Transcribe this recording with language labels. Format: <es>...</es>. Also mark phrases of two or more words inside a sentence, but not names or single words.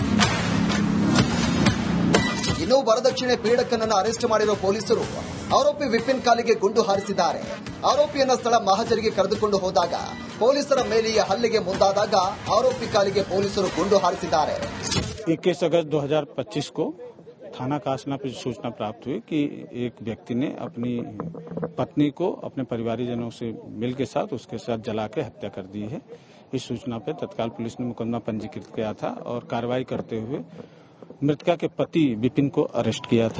<kn>ಇನ್ನು ವರದಕ್ಷಿಣೆ ಪೀಡಕನನ್ನು ಅರೆಸ್ಟ್ ಮಾಡಿರುವ ಪೊಲೀಸರು ಆರೋಪಿ ವಿಪಿನ್ ಕಾಲಿಗೆ ಗುಂಡು ಹಾರಿಸಿದ್ದಾರೆ. ಆರೋಪಿಯನ್ನ ಸ್ಥಳ ಮಹಜರಿಗೆ ಕರೆದುಕೊಂಡು ಹೋದಾಗ ಪೊಲೀಸರ ಮೇಲೆಯೇ ಹಲ್ಲೆಗೆ ಮುಂದಾದಾಗ ಆರೋಪಿ ಕಾಲಿಗೆ ಪೊಲೀಸರು ಗುಂಡು ಹಾರಿಸಿದ್ದಾರೆ.</kn> <hi>21 अगस्त 2025 को थाना कासना पर सूचना प्राप्त हुई कि एक व्यक्ति ने अपनी पत्नी को अपने परिवारजनों से मिल के साथ उसके साथ जला के हत्या कर दी है. इस सूचना पर तत्काल पुलिस ने मुकदमा पंजीकृत किया था और कार्रवाई करते हुए मृतका के पति विपिन को अरेस्ट किया था.</hi>